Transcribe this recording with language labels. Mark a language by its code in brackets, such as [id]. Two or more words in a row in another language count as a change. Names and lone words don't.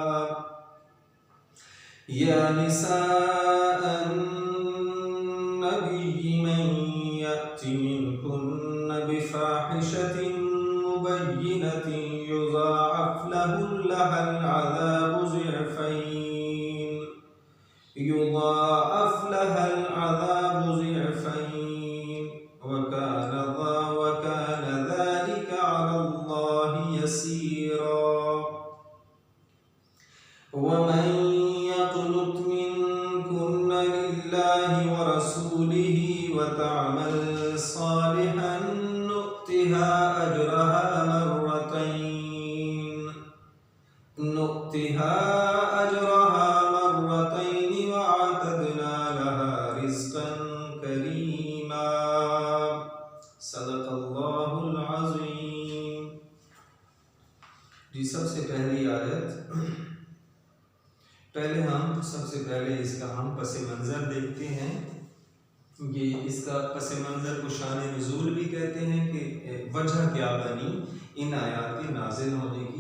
[ar] يا نساء النبي من يأت منكن بفاحشة مبينة يضاعف له العذاب ضعفين وكان ذلك على الله يسيرا. ومن يقنت منكن لله ورسوله وتعمل صالحا نؤتها أجرها مرتين وأعتدنا لها رزقا كريما. صدق الله العظيم. [hi] जी, सबसे पहली आयत सबसे पहले इसका हम पस मंज़र देखते हैं। ये इसका पस मंज़र को शान नुज़ूल भी कहते हैं कि वजह क्या बनी इन आयात के नाज़िल होने की।